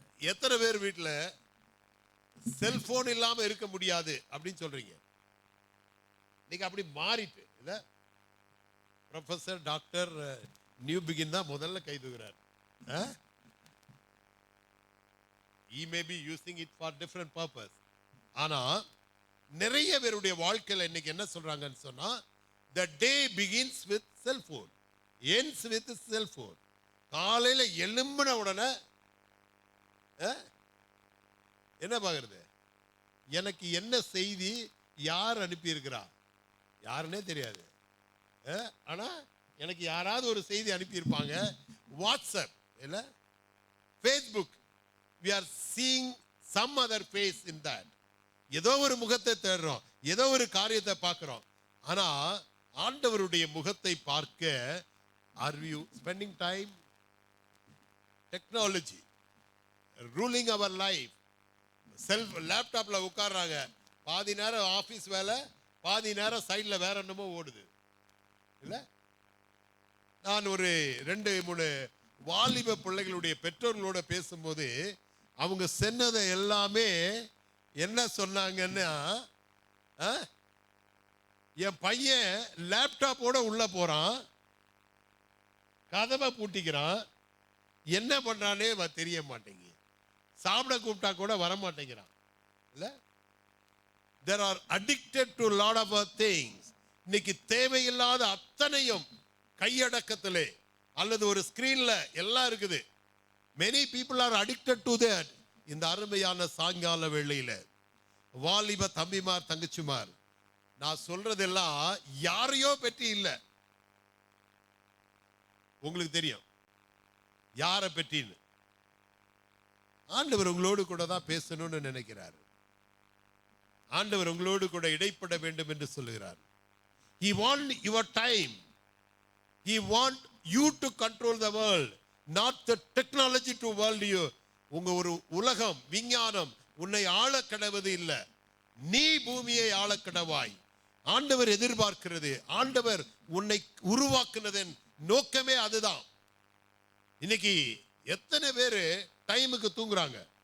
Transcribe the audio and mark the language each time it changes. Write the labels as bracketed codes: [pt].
[ta] எத்தனை பேர் வீட்டில் செல்போன் இல்லாம இருக்க முடியாது அப்படின்னு சொல்றீங்க? நீங்க அப்படி மாறிட்டு இல்ல, ப்ரொஃபசர் டாக்டர் நியூ பிகின் தான் முதல்ல கை தூக்குறார். [en] he may be using it for different purpose. [ta] ஆனா நிறைய பேருடைய வாழ்க்கையில இன்னைக்கு என்ன சொல்றாங்கன்னு சொன்னா, [en] the day begins with cell phone, ends with cell phone. [ta] காலையில எழும்பின உடனே என்ன பாக்குறது? எனக்கு என்ன செய்தி, யார் அனுப்பி இருக்கிறா, யாருன்னே தெரியாது. ஆனா எனக்கு யாராவது ஒரு செய்தி அனுப்பியிருப்பாங்க. [en] WhatsApp இல்ல, Facebook, we are seeing some other face in that. [ta] ஏதோ ஒரு முகத்தை தேடுறோம், ஏதோ ஒரு காரியத்தை பார்க்கிறோம். ஆனா ஆண்டவருடைய முகத்தை பார்க்க [en] are you spending time? Technology ruling our life. [ta] Self லேப்டாப்ல உட்கார்றாங்க, பாதி நேரம் ஆபீஸ் வேலை, பாதி நேரம் சைட்ல வேற என்னமோ ஓடுது இல்ல. நான் ஒரு 2-3 வாலிப பிள்ளைகளுடைய பெற்றோர்களோட பேசும்போது அவங்க சொன்னதை எல்லாமே என்ன சொன்னாங்கன்னா, என் பையன் லேப்டாப்போட உள்ள போறான், கதவை பூட்டிக்கிறான், என்ன பண்றானே தெரிய மாட்டேங்குது, சாப்பிட கூப்பிட்டா கூட வர மாட்டேங்கிறான் இல்ல. [en] There are addicted to lot of things. [ta] இன்னைக்கு தேவையில்லாத அத்தனையும் கையடக்கத்திலே அல்லது ஒரு ஸ்கிரீன்ல எல்லாம் இருக்குது. [en] many people are addicted to that. [ta] இந்த அருமையான சாயங்கால வேளையில வாலிப தம்பிமார் தங்கச்சிமார், நான் சொல்றதெல்லாம் யாரையோ பற்றி இல்லை, உங்களுக்கு தெரியும் யாரை பற்றின்னு. ஆண்டவர் உங்களோடு கூட தான் பேசணும்னு நினைக்கிறார். ஆண்டவர் உங்களோடு கூட இடைப்பட வேண்டும் என்று சொல்லுகிறார். [en] He want your time. He want you to control the world, not the technology to world you. [ta] உங்க ஒரு உலகம், விஞ்ஞானம் உன்னை ஆள கடவது இல்லை, நீ பூமியை ஆள கடவாய். ஆண்டவர் எதிர்பார்க்கிறது, ஆண்டவர் உன்னை உருவாக்குனதன் நோக்கமே அதுதான். இன்னைக்கு எத்தனை பேரு டைமுக்கு தூங்குறாங்க?